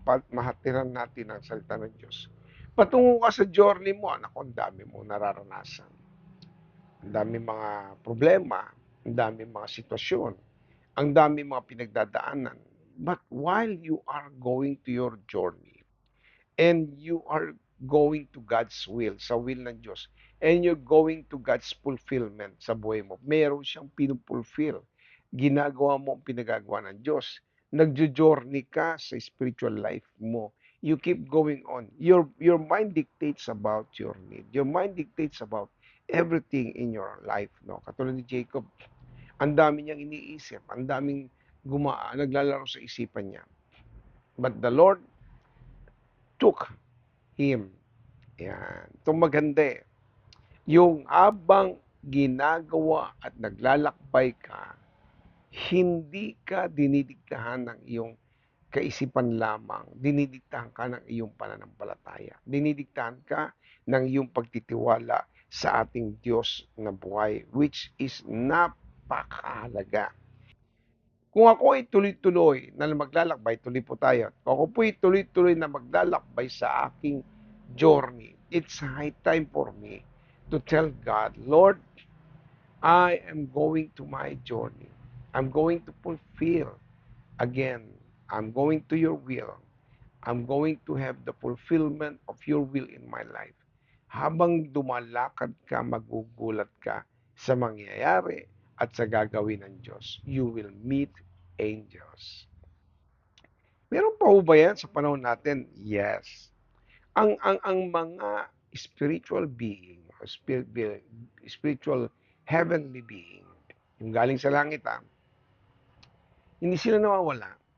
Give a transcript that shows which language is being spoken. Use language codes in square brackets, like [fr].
[tl] Mahatiran natin ang salita ng Diyos. Patungo ka sa journey mo, anak ko, ang dami mo nararanasan. Ang dami mga problema, ang dami mga sitwasyon, ang dami mga pinagdadaanan. [en] But while you are going to your journey, and you are going to God's will, [tl] sa will ng Diyos, [en] and you're going to God's fulfillment [tl] sa buhay mo, meron siyang pinupulfill. Ginagawa mo ang pinagagawa ng Diyos. Nagjo-journey ka sa spiritual life mo. [en] You keep going on. Your mind dictates about your need. Your mind dictates about everything in your life. [tl] No? Katulad ni Jacob, ang dami niyang iniisip, ang daming naglalaro sa isipan niya. [en] But the Lord took him. [tl] Yan. Itong maganda eh. Yung habang ginagawa at naglalakbay ka, hindi ka dinidiktahan ng iyong kaisipan lamang. Dinidiktahan ka ng iyong pananampalataya. Dinidiktahan ka ng iyong pagtitiwala sa ating Diyos na buhay, which is napakahalaga. Kung ako ay tuloy-tuloy na maglalakbay, tuloy po tayo. Kung ako po ay tuloy-tuloy na maglalakbay sa aking journey, [en] it's high time for me to tell God, Lord, I am going to my journey. I'm going to fulfill again. I'm going to your will. I'm going to have the fulfillment of your will in my life. [tl] Habang dumalakad ka, magugulat ka sa mangyayari at sa gagawin ng Diyos. [en] You will meet angels. [tl] Meron pa ho ba yan sa panahon natin? Yes. Ang mga spiritual being, spiritual heavenly being, yung galing sa langit, hindi sila nawawala.